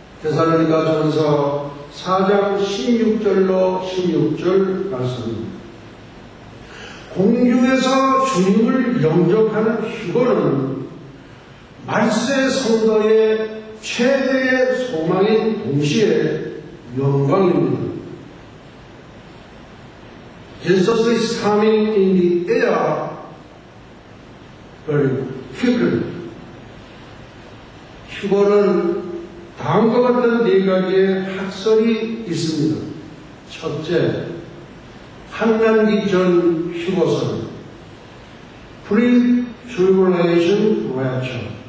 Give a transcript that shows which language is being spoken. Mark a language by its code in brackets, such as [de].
[ko] 데살로니가전서 4장 16절로 16절 말씀입니다. 공중에서 주님을 영접하는 휴거는 말세 성도의 최대의 소망인 동시에 영광입니다. [en] Jesus is coming in the air very quickly. [ko] 휴거는 다음과 같은 네 가지의 학설이 있습니다. 첫째, 환난기 전 휴거설, Pre-Tribulation Rapture.